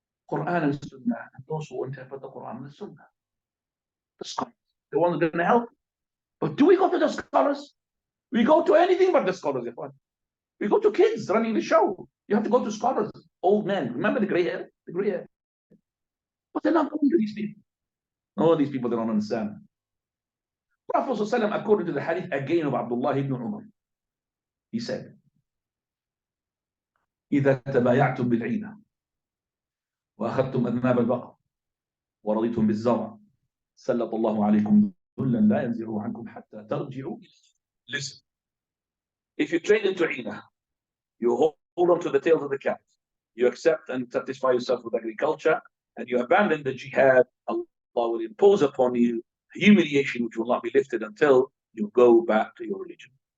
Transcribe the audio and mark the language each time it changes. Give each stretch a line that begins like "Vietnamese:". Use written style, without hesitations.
English: Quran and Sunnah, and those who interpret the Quran and the Sunnah. The scholars, the ones that are going to help. But do we go to the scholars? We go to anything but the scholars. We go to kids running the show. You have to go to scholars, old men. Remember the gray hair? The gray hair. But they're not going to these people. No, these people, they don't understand. Prophet ﷺ, according to the hadith again of Abdullah ibn Umar, he said,
Arabic: إذا تبايعتم بالعينة وأخذتم أذناب البقر ورضيتم بالزرع سلط الله عليكم ذلا لا ينزعه عنكم حتى ترجعوا.
English: Listen, if you trade into Ina, you hold on to the tails of the camels, you accept and satisfy yourself with agriculture, and you abandon the jihad, Allah will impose upon you humiliation which will not be lifted until you go back to your religion.